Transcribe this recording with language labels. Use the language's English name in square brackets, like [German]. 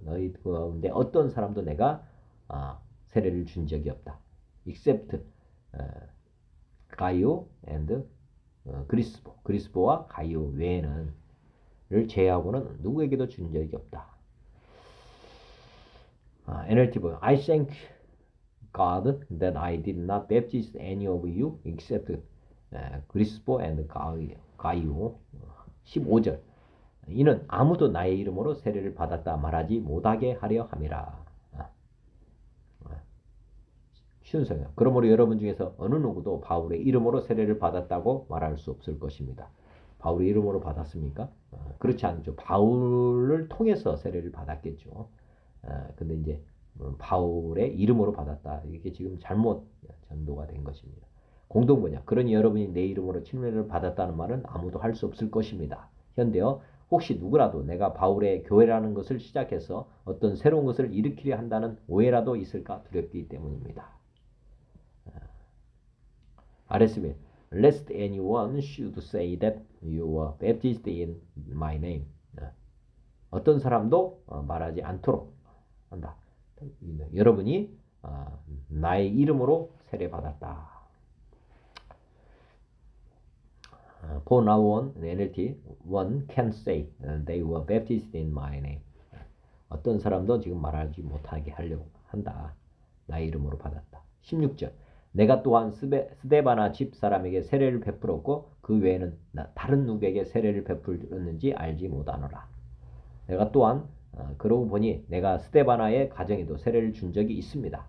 [Korean] 너희 가운데 어떤 사람도 내가 세례를 준 적이 없다. except 가이오 and 그리스도와 가이오 외에는 를 제외하고는 누구에게도 준 적이 없다. [English] NLT I thank God that I did not baptize any of you except 그리스도 and 가이오. [Korean] 15절 이는 아무도 나의 이름으로 세례를 받았다 말하지 못하게 하려 함이라. 쉬운 성경. 그러므로 여러분 중에서 어느 누구도 바울의 이름으로 세례를 받았다고 말할 수 없을 것입니다. 바울의 이름으로 받았습니까? 그렇지 않죠. 바울을 통해서 세례를 받았겠죠. 근데 이제 바울의 이름으로 받았다. 이게 지금 잘못 전도가 된 것입니다. 공동번역. 그러니 여러분이 내 이름으로 침례를 받았다는 말은 아무도 할 수 없을 것입니다. 현대어 혹시 누구라도 내가 바울의 교회라는 것을 시작해서 어떤 새로운 것을 일으키려 한다는 오해라도 있을까 두렵기 때문입니다. [English] RSV Lest anyone should say that you were baptized in my name. [Korean] 어떤 사람도 말하지 않도록 한다. 여러분이 나의 이름으로 세례받았다. [English] For now on, NLT, one can say they were baptized in my name. [Korean] 어떤 사람도 지금 말하지 못하게 하려고 한다. 나의 이름으로 받았다. 16절. 내가 또한 스데바나 집 사람에게 세례를 베풀었고 그 외에는 다른 누구에게 세례를 베풀었는지 알지 못하노라. 내가 또한 그러고 보니 내가 스데바나의 가정에도 세례를 준 적이 있습니다.